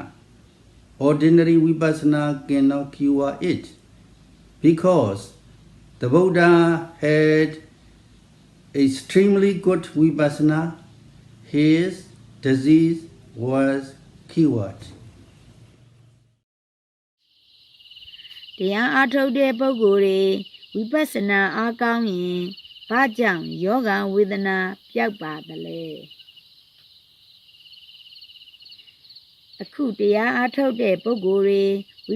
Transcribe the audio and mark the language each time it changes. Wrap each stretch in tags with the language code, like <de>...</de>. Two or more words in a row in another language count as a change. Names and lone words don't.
<en>Ordinary vipassana cannot cure it because the Buddha had extremely good vipassana. His disease was cured.</en> <my>တရားအားထုတ်တဲ့ပုဂ္ဂိုလ်တွေဝိပဿနာအားကောင်းရင်ဘာကြောင့်ယောဂဝေဒနာပျောက်ပါသလဲအခုတရားအားထုတ်တဲ့ပုဂ္ဂိုလ်တွေဝိ</my>